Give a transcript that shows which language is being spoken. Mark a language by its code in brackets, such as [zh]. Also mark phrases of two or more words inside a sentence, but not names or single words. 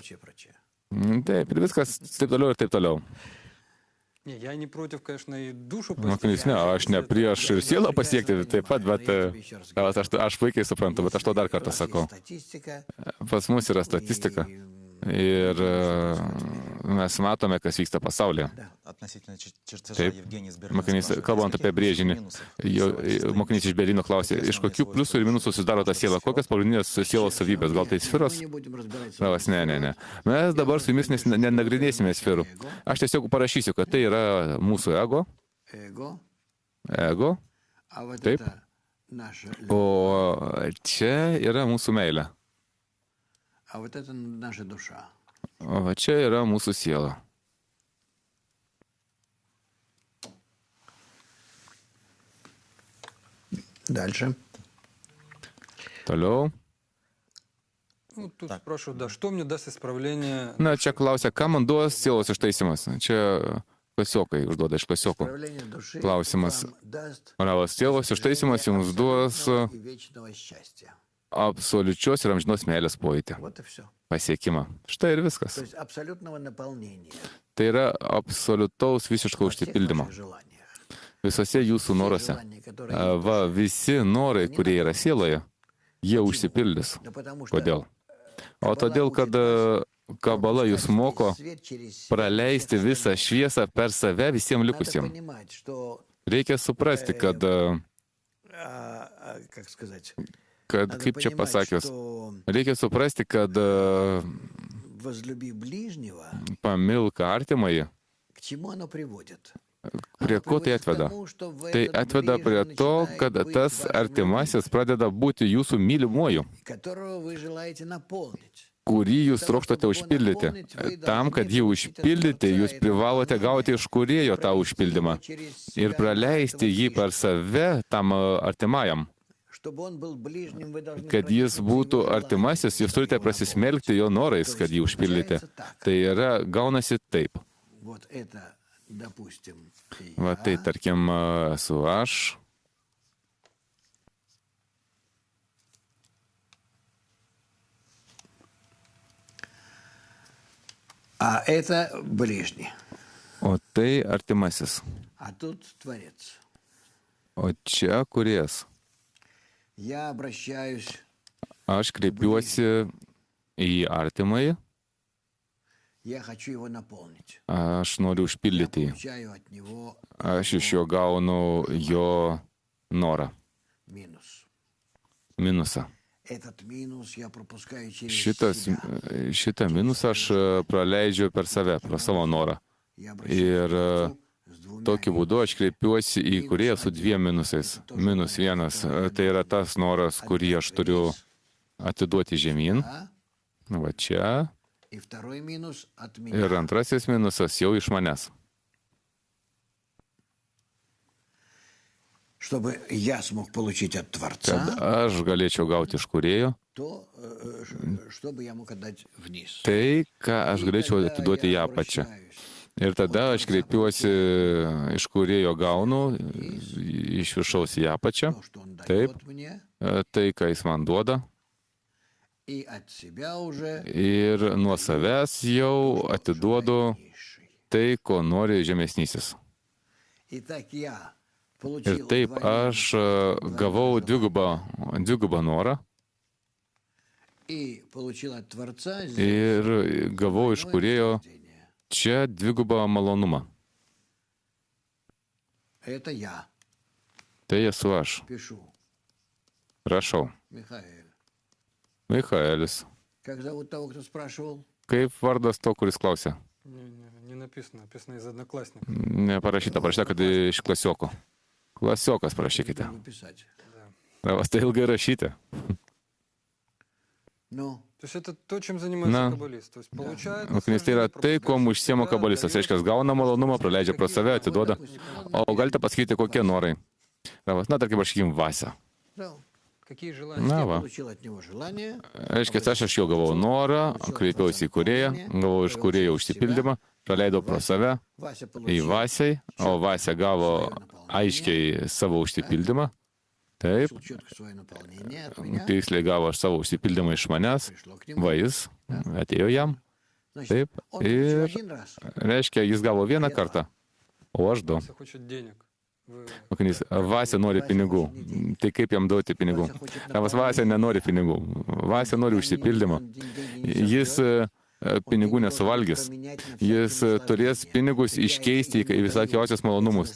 [lt] Taip, ir viskas taip toliau ir taip toliau. Mokinys, ne, aš ne prieš ir sielą pasiekti taip pat, bet aš puikiai suprantu, bet aš to dar kartą sakau. Pas mus yra statistika ir mes matome, kas vyksta pasaulyje. [ru] Относительно чертежа [lt] Taip. [ru] Евгений из Берлина [lt] Mokinys, [ru] спрашивает, [lt] kalbant [ru] из [lt] apie [ru] каких плюсов и [lt] brėžinį, [ru] минусов [lt] mokinys iš Berlyno klausė, iš kokių pliusų ir minusų susidaro ta siela, kokias pagrindinės sielos savybės, gal tai sferos? Ravas, ne. Mes dabar su jumis nenagrinėsime sferų. Aš tiesiog parašysiu, kad tai yra mūsų ego, taip, o čia yra mūsų meilė, o va čia yra mūsų siela. [ru] Дальше. [lt] Toliau. [ru] Ну, тут спрашивают, да, что мне даст исправление? [lt] Na, čia klausia, ką man duos sielos ištaisymas. Čia klasiokai užduoda iš klasiokų. [ru] Проявление души [lt] Klausimas. [ru] вам даст [lt] Ravas sielos ištaisymas jums duos [ru] и вечного счастья. [lt] absoliučios ir amžinos meilės pojūtį, [ru] Вот и все. [lt] pasiekimą. Štai ir viskas. [ru] То есть абсолютного наполнения [lt] Tai yra absoliutaus visiško [ru] во всех [lt] užsipildymo. [ru] ваших желаниях. [lt] Visose jūsų [ru] Все [lt] noruose. [ru] желания, которые [lt] Va, visi norai, kurie yra sieloje, jie užsipildys. [ru] Да потому что [lt] Kodėl? O todėl, kad Kabala jūs moko [ru] свет через [lt] praleisti visą šviesą per save visiems [ru] Надо [lt] likusiems. [ru] понимать, что, [lt] Reikia suprasti, kad, [ru] как сказать, [lt] kad [ru] надо [lt] kaip čia [ru] понимать, [lt] pasakius, [ru] что [lt] reikia suprasti, kad [ru] возлюби ближнего, [lt] pamilk artimąjį, [ru] к чему оно приводит? [lt] prie ko tai atveda? Tai atveda prie to, kad tas artimasis pradeda būti jūsų mylimuoju, [ru] которого вы желаете наполнить. [lt] kurį jūs trokštate užpildyti. Tam, kad jį užpildyti, jūs privalote gauti iš kūrėjo tą užpildymą ir praleisti jį per save tam artimajam. [ru] Чтобы он был ближним, вы должны [lt] Kad jis būtų artimasis, jūs turite prasismelkti jo norais, kad jį užpildyti. Tai yra, gaunasi taip. [ru] Вот это, допустим, [lt] Va tai, tarkim, esu aš, [ru] а это ближний, [lt] o tai artimasis, [ru] а тут Творец. [lt] o čia kūrėjas. [ru] Я обращаюсь, [lt] Aš kreipiuosi į artimąjį, [ru] я хочу его наполнить. [lt] aš noriu [ru] Я [lt] užpildyti jį. [ru] получаю от него [lt] Aš iš jo gaunu jo norą, [ru] минус. [lt] minusą. [ru] Этот минус я пропускаю через себя. [lt] Šitą minusą aš praleidžiu per save, pro savo norą. [ru] Я [lt] Ir [ru] обращаюсь с двумя [lt] tokiu būdu aš kreipiuosi į kūrėją su dviem minusais. Minus vienas tai yra tas noras, kurį aš turiu atiduoti žemyn, [ru] а? [lt] va čia. [ru] И второй минус от меня. [lt] Ir antrasis minusas jau iš manęs. [ru] Чтобы я смог получить от [lt] Kad [ru] Творца, [lt] aš galėčiau gauti iš kūrėjo [ru] то чтобы я мог отдать вниз. [lt] tai, ką aš galėčiau atiduoti ją pačią. Ir tada aš kreipiuosi iš kūrėjo gaunu, iš viršaus į apačią, [ru] То, что он [lt] Taip. [ru] дает мне, [lt] tai, ką jis man duoda. [ru] и от себя уже [lt] Ir nuo savęs jau atiduodu [ru] низший. [lt] tai, ko nori žemesnysis. [ru] И так я [lt] Ir [ru] получил [lt] taip aš gavau dvigubą norą [ru] и получил от Творца [lt] ir gavau iš kūrėjo [ru] наслаждение. [lt] čia dvigubą malonumą. [ru] Это я [lt] Tai esu aš. [ru] пишу. [lt] Prašau. [ru] Михаил. [lt] Michaelis. [ru] Как зовут того, кто спрашивал? [lt] Kaip vardas to, kuris klausė? [ru] Не написано, написано из одноклассников. [lt] Neparašyta, parašyta, kad iš klasioko. Klasiokas parašykite. [ru] Надо писать. [lt] Ravas, tai ilgai rašyti. [ru] Ну, То есть это то, чем занимается [lt] Na. [ru] каббалист. То есть получает [lt] Mokinys tai yra [ru] наслаждение, [lt] tai, kuo [ru] пропускает [lt] užsiema [ru] себя, [lt] kabalistas. [ru] дает. [lt] Reiškia, gauna malonumą, praleidžia pro save, atiduoda. O galite pasakyti, kokie norai? Ravas, na, tarkim, rašykim Vasę. [ru] да. Какие желания? [lt] Na, [ru] Я [lt] va. [ru] получил от него желание. [lt] Reiškia, aš iš jo gavau norą, kreipiausi į kūrėją, gavau iš kūrėjo užsipildymą, praleidau pro save [ru] Вася [lt] į [ru] получил [lt] Vasiai, o Vasė gavo aiškiai savo užsipildymą. Taip, [ru] четко свое наполнение от меня. [lt] tiksliai gavo savo užsipildymą iš manęs. [ru] Пришло к нему. [lt] Va jis atėjo jam. [ru] Значит, [lt] Taip, [ru] он получил [lt] ir [ru] один раз. [lt] reiškia, jis gavo vieną kartą, o aš du. [ru] Вася хочет денег. Вы- [lt] Mokinys, Vasė nori pinigų. Tai kaip jam duoti pinigų? Ravas Vasė nenori pinigų. Vasė nori užsipildymą. Jis pinigų nesuvalgys. Jis turės pinigus iškeisti į visokiausius malonumus.